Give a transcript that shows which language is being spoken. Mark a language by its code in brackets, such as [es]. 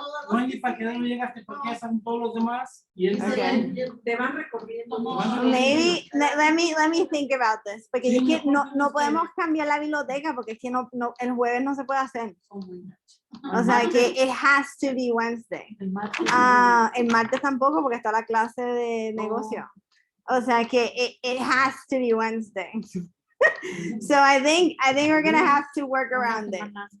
[es] No hay ni para qué no llegaste porque ya están todos los demás y él Te van recorriendo. [en] Maybe, let me think about this. [es] Porque es que no podemos cambiar la biblioteca porque es que el jueves no se puede hacer. O sea que [en] it has to be Wednesday. [es] El martes tampoco porque está la clase de negocio. O sea que [en] it has to be Wednesday. So I think we're gonna have to work around it.